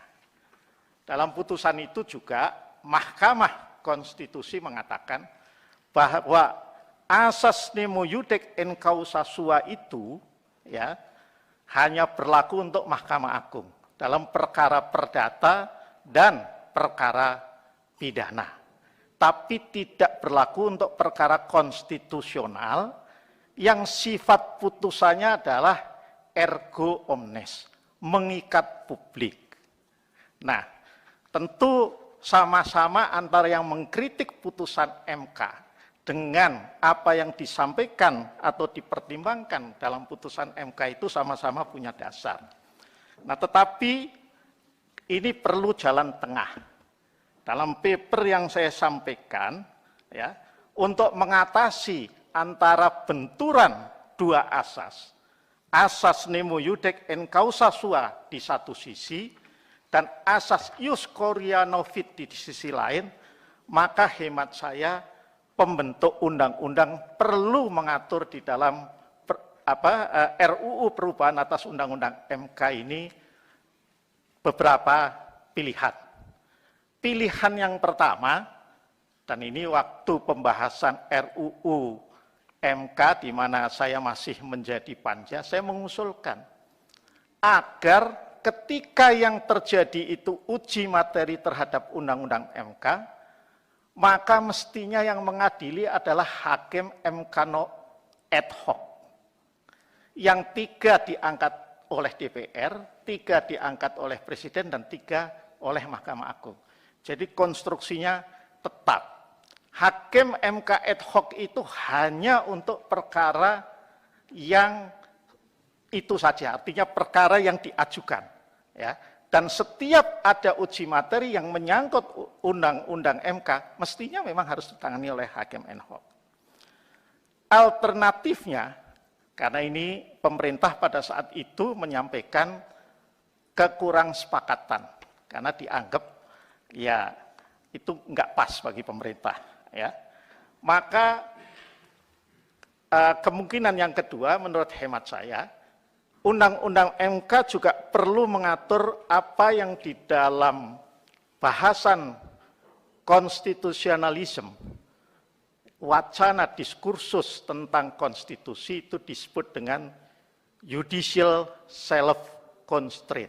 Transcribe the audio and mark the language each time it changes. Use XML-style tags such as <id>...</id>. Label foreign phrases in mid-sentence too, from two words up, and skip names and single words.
<id>Dalam putusan itu juga Mahkamah Konstitusi mengatakan bahwa asas nemo</id> <la>iudic in causa sua</la> <id>itu ya hanya berlaku untuk Mahkamah Agung dalam perkara perdata dan perkara pidana, tapi tidak berlaku untuk perkara konstitusional yang sifat putusannya adalah</id> <la>ergo omnes,</la> <id>mengikat publik. Nah, tentu sama-sama antara yang mengkritik putusan MK dengan apa yang disampaikan atau dipertimbangkan dalam putusan MK itu sama-sama punya dasar. Nah, tetapi ini perlu jalan tengah. Dalam paper yang saya sampaikan, ya, untuk mengatasi antara benturan dua asas, asas</id> <la>nemo iudec en causa sua</la> <id>di satu sisi, dan asas</id> <la>ius coria novit</la> <id>di sisi lain, maka hemat saya pembentuk undang-undang perlu mengatur di dalam RUU perubahan atas undang-undang MK ini beberapa pilihan. Pilihan yang pertama, dan ini waktu pembahasan RUU MK di mana saya masih menjadi panja, saya mengusulkan agar ketika yang terjadi itu uji materi terhadap undang-undang MK, maka mestinya yang mengadili adalah hakim MK</id> <la>ad hoc.</la> <id>Yang 3 diangkat oleh DPR, 3 diangkat oleh Presiden, dan 3 oleh Mahkamah Agung. Jadi konstruksinya tetap. Hakim MK</id> <la>ad hoc</la> <id>itu hanya untuk perkara yang itu saja, artinya perkara yang diajukan, ya. Dan setiap ada uji materi yang menyangkut undang-undang MK, mestinya memang harus ditangani oleh hakim</id> <la>ad hoc.</la> <id>Alternatifnya, karena ini pemerintah pada saat itu menyampaikan kekurangsepakatan, karena dianggap ya itu enggak pas bagi pemerintah, ya. Maka kemungkinan yang kedua menurut hemat saya, Undang-Undang MK juga perlu mengatur apa yang di dalam bahasan konstitusionalisme, wacana diskursus tentang konstitusi itu disebut dengan</id> <en>judicial self-constraint.</en>